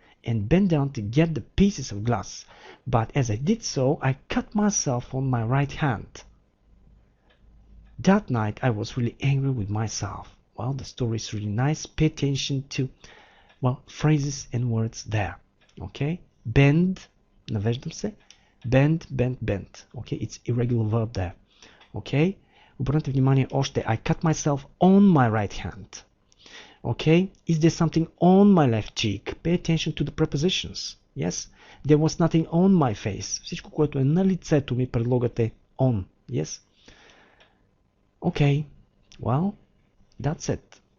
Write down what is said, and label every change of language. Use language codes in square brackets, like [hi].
[en] and bent down to get the pieces of glass. But as I did so, I cut myself on my right hand. That night I was really angry with myself. Well, the story is really nice. Pay attention to, well, phrases and words there. Okay? [bg] Bend, навеждам се. [en] Bend, bend, bend. Okay? It's irregular verb there. [bg] Okay? Обърнете внимание още. [en] I cut myself on my right hand. Okay? Is there something on my left cheek? Pay attention to the prepositions. Yes? There was nothing on my face. [bg] Всичко, което е на лицето ми, предлогът е on. [en] Yes? Okay. Well, that's it.